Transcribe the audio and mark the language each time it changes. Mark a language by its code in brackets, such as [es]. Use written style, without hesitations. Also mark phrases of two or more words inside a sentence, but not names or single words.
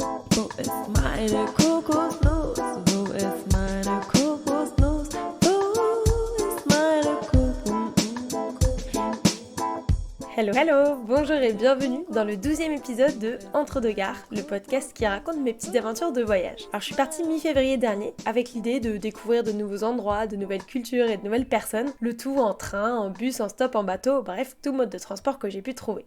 [de] Wo ist meine Kokosnuss? Wo ist meine Kokosnuss? Wo ist meine Kokosnuss? [fr] Hello, bonjour et bienvenue dans le 12e épisode de Entre deux gares, le podcast qui raconte mes petites aventures de voyage. Alors je suis partie mi-février dernier avec l'idée de découvrir de nouveaux endroits, de nouvelles cultures et de nouvelles personnes, le tout en train, en bus, en stop, en bateau, bref, tout mode de transport que j'ai pu trouver.